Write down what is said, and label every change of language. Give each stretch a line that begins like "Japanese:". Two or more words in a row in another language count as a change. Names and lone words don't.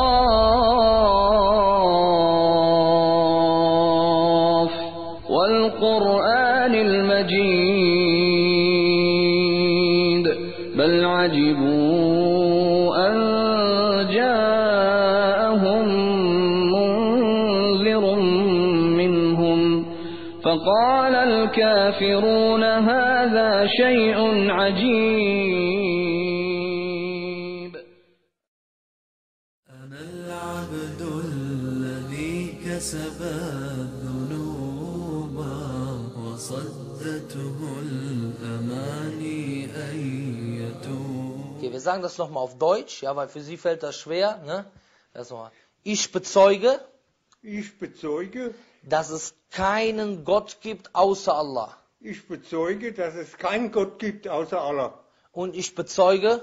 Arabic: قاف والقرآن المجيد بل عجبوا أن جاءهم منذر منهم فقال الكافرون هذا شيء عجيب. أنا العبد الذي كسب الذنوب وصدته الأماني أن يتوب.
German: Okay, wir sagen das nochmal auf Deutsch, ja, weil für Sie fällt das schwer, ne? Erstmal. Ich bezeuge, dass es keinen Gott gibt außer Allah. Ich bezeuge, dass es keinen Gott gibt außer Allah. Und ich bezeuge,